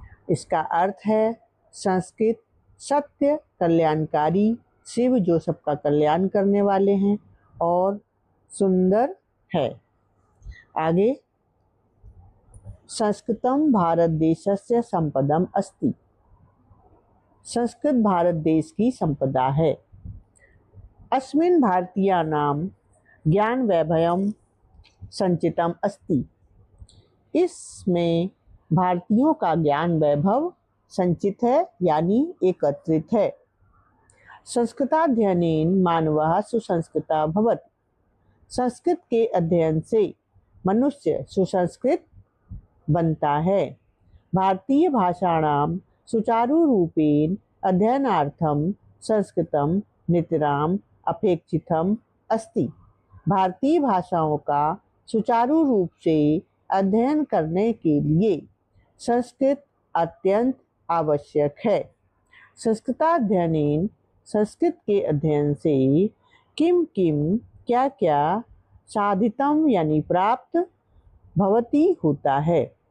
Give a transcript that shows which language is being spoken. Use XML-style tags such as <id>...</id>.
<hi>इसका अर्थ है संस्कृत सत्य, कल्याणकारी, शिव जो सबका कल्याण करने वाले हैं और सुंदर है।</hi> <sa>आगे, संस्कृतम भारत देशस्य संपदम अस्ति।</sa> <hi>संस्कृत भारत देश की संपदा है।</hi> <sa>अस्मिन् भारतीयानां ज्ञान वैभवम संचितम अस्ति।</sa> <hi>इसमें भारतीयों का ज्ञान वैभव संचित है यानी एकत्रित है।</hi> <sa>संस्कृताध्ययनेन मानवः सुसंस्कृतः भवति।</sa> <hi>संस्कृत के अध्ययन से मनुष्य सुसंस्कृत बनता है।</hi> <sa>भारतीय भाषाणां सुचारुरूपेण अध्ययनार्थं संस्कृतं नितराम अपेक्षितम् अस्ति।</sa> <hi>भारतीय भाषाओं का सुचारू रूप से अध्ययन करने के लिए संस्कृत अत्यंत आवश्यक है।</hi> <sa>संस्कृताध्ययनेन</sa> <hi>संस्कृत के अध्ययन से</hi> <sa>किम किम</sa> <hi>क्या क्या</hi> <sa>साधितम</sa> <hi>यानी प्राप्त</hi> <sa>भवति</sa> <hi>होता है।</hi>